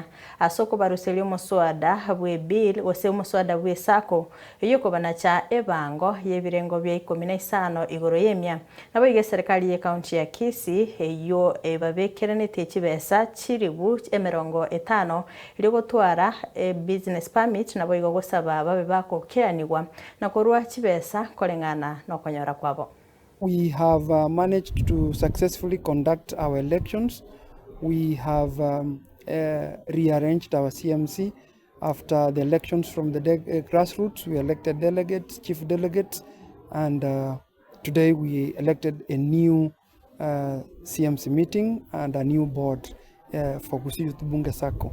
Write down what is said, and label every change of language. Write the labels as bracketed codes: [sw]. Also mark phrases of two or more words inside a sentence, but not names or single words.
[guz] asoko baruselio OMOSWADA bwe bill ose OMOSWADA bwe Sacco eyoko banacha ebango yebirengo bya 15 igoro yemya nabo ige serikali ye county ya Gusii eyo babekirane chibesa chiribu 50 iri gutwara [en] business permit [guz] nabo igo gusaba babe bakokiranirwa na korwa chibesa korengana no konyora kwabo. [en] We have managed to successfully conduct our elections. We have rearranged our CMC after the elections from the grassroots. We elected delegates, chief delegates, and today we elected a new CMC meeting and a new board for Gusii Youth Bunge Sacco.